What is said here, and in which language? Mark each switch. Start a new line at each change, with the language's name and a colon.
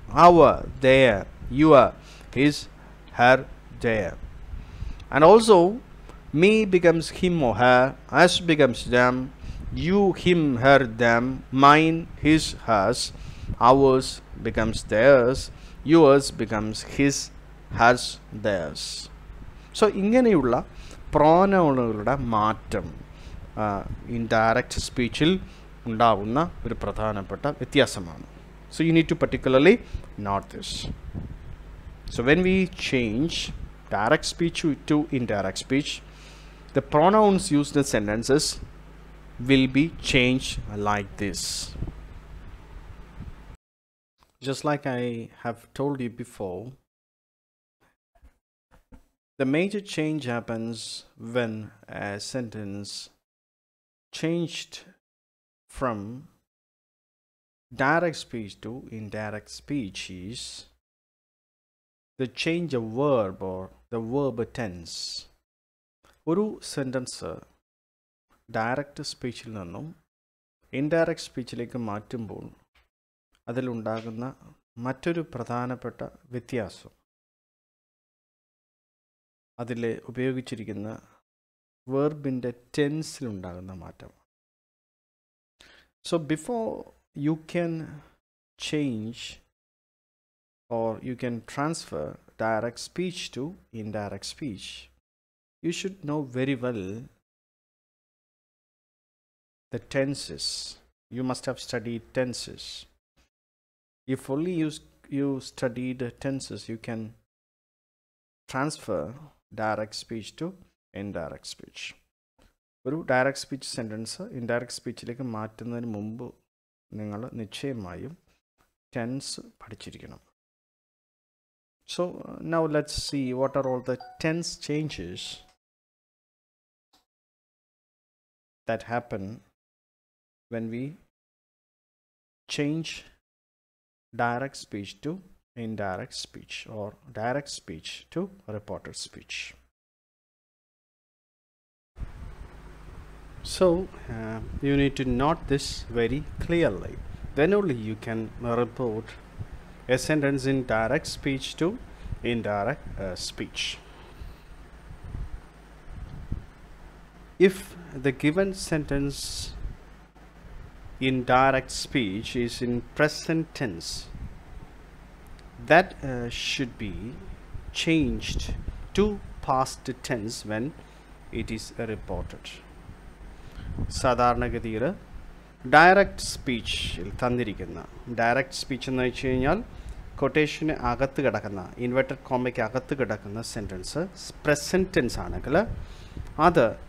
English: Our, their. Your, his, her, their. And also me becomes him or her, us becomes them, you, him, her, them, mine, his, hers, ours becomes theirs, yours becomes his, hers, theirs.
Malayalam: So ഇങ്ങനെയുള്ള പ്രോനൗണുകളുടെ മാറ്റം indirect സ്പീച്ചിൽ ഉണ്ടാവുന്ന ഒരു പ്രധാനപ്പെട്ട വ്യത്യാസമാണ്.
English: So you need to particularly note this. So when we change direct speech to indirect speech, the pronouns used in sentences will be changed like this. Just like I have told you before, the major change happens when a sentence changed from direct speech to indirect speech is the change of verb or the verb tense.
Malayalam: ഒരു sentence direct സ്പീച്ചിൽ നിന്നും indirect സ്പീച്ചിലേക്ക് മാറ്റുമ്പോൾ അതിലുണ്ടാകുന്ന മറ്റൊരു പ്രധാനപ്പെട്ട വ്യത്യാസം അതിൽ ഉപയോഗിച്ചിരിക്കുന്ന വെർബിൻ്റെ ടെൻസിലുണ്ടാകുന്ന മാറ്റം.
English: So before you can change or you can transfer direct speech to indirect speech, you should know very well the tenses. You must have studied tenses. If only you studied tenses, you can transfer direct speech to indirect speech.
Malayalam: ഒരു direct speech sentence indirect സ്പീച്ചിലേക്ക് മാറ്റുന്നതിന് മുമ്പ് നിങ്ങൾ നിശ്ചയമായും tense പഠിച്ചിരിക്കണം.
English: So now let's see what are all the tense changes that happen when we change direct speech to indirect speech or direct speech to reported speech. So you need to note this very clearly. Then only you can report a sentence in direct speech to indirect speech. If the given sentence in direct speech is in present tense, that should be changed to past tense when it is reported.
Malayalam: സാധാരണഗതിയിൽ direct സ്പീച്ചിൽ തന്നിരിക്കുന്ന direct speech എന്ന് വെച്ച് കഴിഞ്ഞാൽ കൊട്ടേഷന് അകത്ത് കിടക്കുന്ന inverted കോമയ്ക്ക് അകത്ത് കിടക്കുന്ന sentence present tense ആണെങ്കിൽ അത്